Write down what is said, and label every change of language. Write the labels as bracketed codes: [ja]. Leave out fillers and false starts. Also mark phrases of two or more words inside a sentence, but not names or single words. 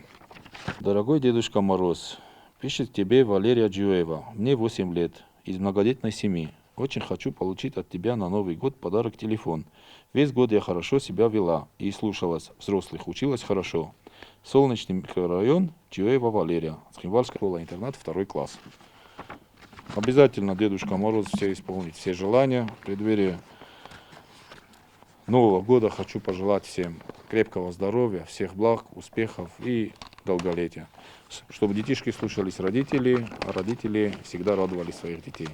[ru] Дорогой Дедушка Мороз, пишет тебе Валерия Джуева. Мне 8 лет. Из многодетной семьи. Очень хочу получить от тебя на Новый год подарок телефон. Весь год я хорошо себя вела и слушалась взрослых, училась хорошо. Солнечный микрорайон, Джуева Валерия. Цхинвальская школа-интернат, 2 класс. Обязательно Дедушка Мороз все исполнит все желания. В преддверии Нового года хочу пожелать всем крепкого здоровья, всех благ, успехов и долголетия. Чтобы детишки слушались родителей, а родители всегда радовали своих детей.